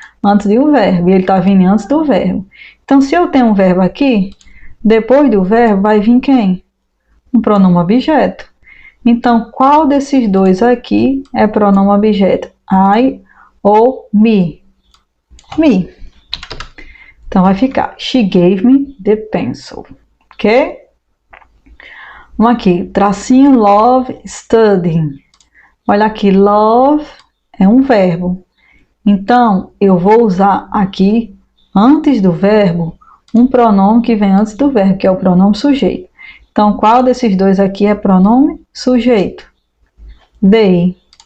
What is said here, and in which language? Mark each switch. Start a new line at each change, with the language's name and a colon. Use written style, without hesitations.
Portuguese: Antes de um verbo, e ele tá vindo antes do verbo. Então, se eu tenho um verbo aqui, depois do verbo vai vir quem? Um pronome objeto. Então, qual desses dois aqui é pronome objeto? I ou me? Me. Então, vai ficar
English: she gave me the pencil.
Portuguese: Ok? Vamos aqui.
English: Tracinho love studying.
Portuguese: Olha aqui, love é um verbo. Então, eu vou usar aqui, antes do verbo, um pronome que vem antes do verbo, que é o pronome sujeito. Então, qual desses dois aqui é pronome sujeito? They.